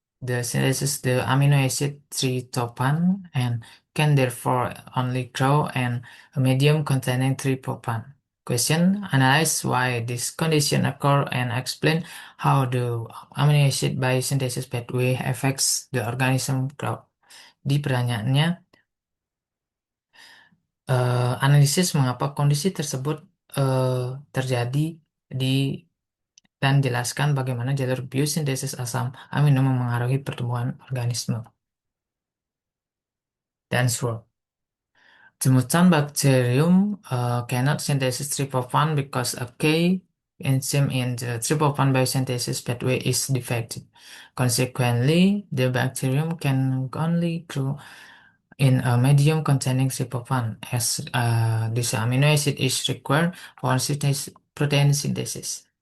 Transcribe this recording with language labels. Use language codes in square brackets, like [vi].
[en] the synthesis the amino acid tryptophan and can therefore only grow in a medium containing tryptophan. Question: analyze why this condition occur and explain how the amino acid biosynthesis pathway affects the organism growth. [id] Di pertanyaannya, analisis mengapa kondisi tersebut terjadi di dan jelaskan bagaimana jalur biosintesis asam amino memengaruhi pertumbuhan organisme. Dan swirl. [en] The mutant bacterium cannot synthesize tryptophan because a key enzyme in the tryptophan biosynthesis pathway is defective. Consequently, the bacterium can only grow in a medium containing tryptophan as this amino acid is required for protein synthesis.